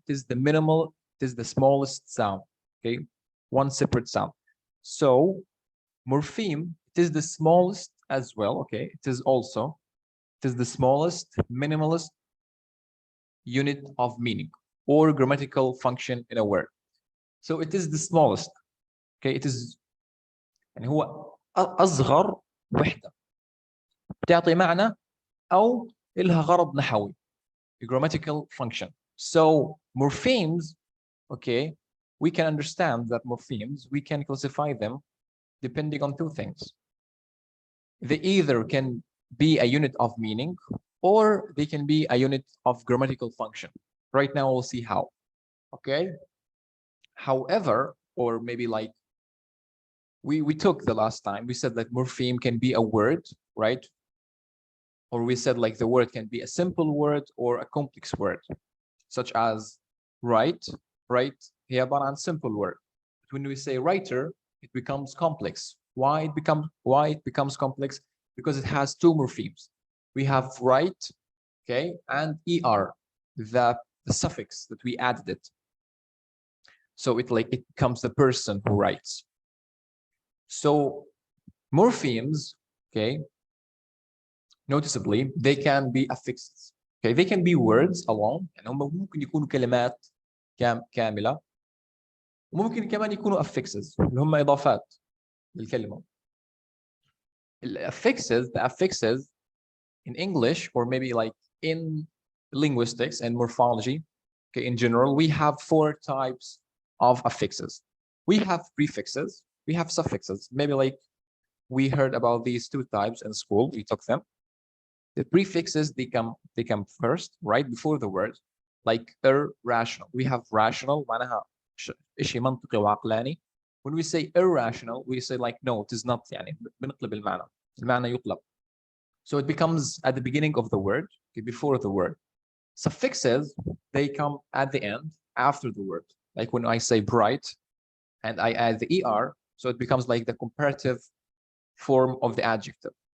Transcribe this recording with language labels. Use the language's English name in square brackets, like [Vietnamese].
[English] It is the minimal, it is the smallest sound, okay? One separate sound. So morpheme, it is the smallest as well, okay? It is the smallest, minimalist unit of meaning or grammatical function in a word. So it is the smallest, okay? It is, [Arabic] يعني هو أصغر وحدة بتعطي معنى أو إلها غرض نحوي, [English] a grammatical function. So morphemes, okay, we can understand that morphemes, we can classify them depending on two things. They either can be a unit of meaning or they can be a unit of grammatical function. Right now we'll see how, okay? However, or maybe like we took the last time, we said that morpheme can be a word, right? Or we said like the word can be a simple word or a complex word, such as write. [Arabic] هي عبارة عن [English] simple word. But when we say writer, it becomes complex. Why it becomes complex? Because it has two morphemes. We have write, okay, and er, the suffix that we added it. So it becomes the person who writes. So morphemes, okay, noticeably, they can be affixes. Okay, they can be words alone, [Arabic] يعني هم ممكن يكونوا كلمات كاملة، وممكن كمان يكونوا affixes اللي هم إضافات للكلمة. [English] The affixes in English, or maybe like in linguistics and morphology, okay, in general, we have four types of affixes. We have prefixes, we have suffixes. Maybe like we heard about these two types in school, we took them. The prefixes, they come first, right before the word, like irrational. We have rational, [Arabic] معناها شيء منطقي وعقلاني. [English] When we say irrational, we say like, no, it is not, [Arabic] يعني بنقلب المعنى. المعنى يقلب. [English] So it becomes at the beginning of the word, okay, before the word. Suffixes, they come at the end, after the word. Like when I say bright, and I add the er, so it becomes like the comparative form of the adjective.